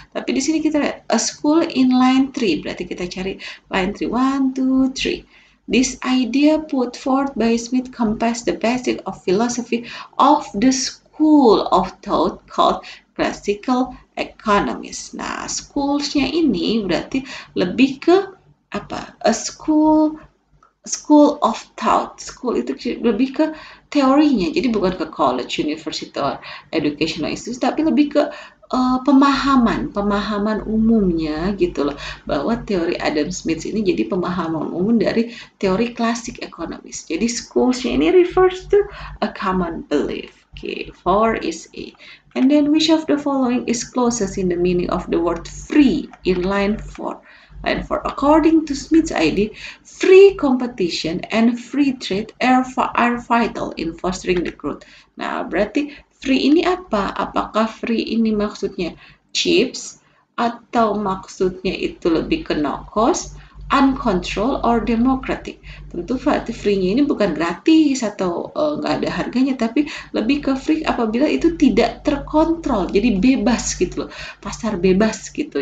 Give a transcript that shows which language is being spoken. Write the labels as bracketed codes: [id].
[id] Tapi di sini kita lihat [en] a school in line 3. [id] Berarti kita cari line 3. 1, 2, 3. [en] This idea put forth by Smith compassed the basic of philosophy of the school of thought called classical economics. [id] Nah, schools-nya ini berarti lebih ke apa? A school of thought. School itu lebih ke teorinya, jadi bukan ke college, university, or educational institute, tapi lebih ke pemahaman umumnya gitu loh, bahwa teori Adam Smith ini jadi pemahaman umum dari teori klasik ekonomis. Jadi schools-nya ini [en] refers to a common belief. Okay, 4 is A. And then which of the following is closest in the meaning of the word free in line 4? Line 4. According to Smith's idea, free competition and free trade are vital in fostering the growth. [id] Nah, berarti free ini apa? Apakah free ini maksudnya chips atau maksudnya itu lebih ke [en] no cost, uncontrolled, or democratic? [id] Tentu free-nya ini bukan gratis atau nggak ada harganya, tapi lebih ke free apabila itu tidak terkontrol, jadi bebas gitu loh, pasar bebas gitu.